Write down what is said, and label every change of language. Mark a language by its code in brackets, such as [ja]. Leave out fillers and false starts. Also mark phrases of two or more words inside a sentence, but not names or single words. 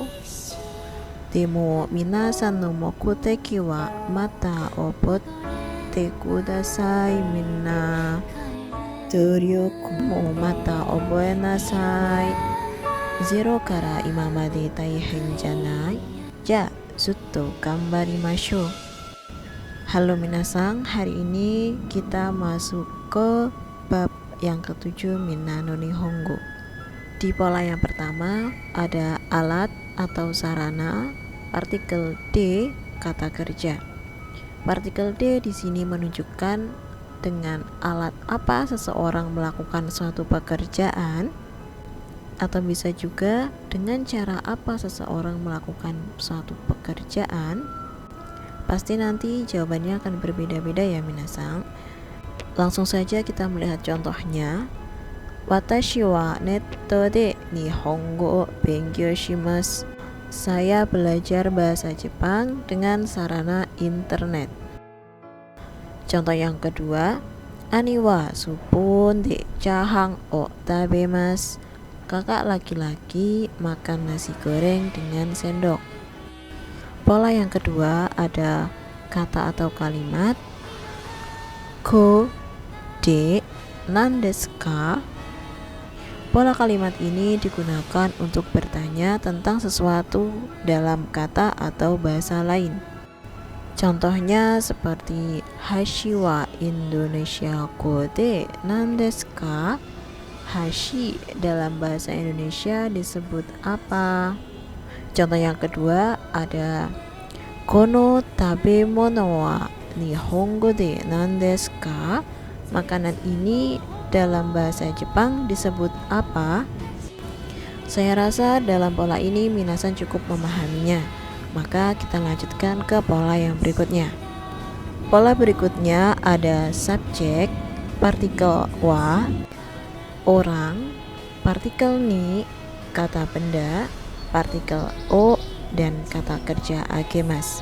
[ja] でも皆さんの目的はまた覚えてください。みんな努力もまた覚えなさい。ゼロから今まで大変じゃない？じゃあずっと頑張りましょう。 [id] Halo minasang, hari ini kita masuk ke bab yang ketujuh Minna no Nihongo. Di pola yang pertama ada alat atau sarana, partikel D, kata kerja. Partikel D di sini menunjukkan dengan alat apa seseorang melakukan suatu pekerjaan, atau bisa juga dengan cara apa seseorang melakukan suatu pekerjaan. Pasti nanti jawabannya akan berbeda-beda ya minasang. Langsung saja kita melihat contohnya. [ja] 私はネットで日本語を勉強します. [id] Saya belajar bahasa Jepang dengan sarana internet. Contoh yang kedua, [ja] 兄はスプーンでチャーハンを食べます. [id] Kakak laki-laki makan nasi goreng dengan sendok. Pola yang kedua ada kata atau kalimat [ja] 語で何ですか. [id] Pola kalimat ini digunakan untuk bertanya tentang sesuatu dalam kata atau bahasa lain. Contohnya seperti [ja] 箸はインドネシア語で何ですか. [id] Hashi dalam bahasa Indonesia disebut apa? Contoh yang kedua ada [ja] この食べ物は日本語で何ですか. [id] Makanan ini dalam bahasa Jepang disebut apa? Saya rasa dalam pola ini minasan cukup memahaminya. Maka kita lanjutkan ke pola yang berikutnya. Pola berikutnya ada subjek, partikel wa, orang, partikel ni, kata benda, partikel o, dan kata kerja agemas.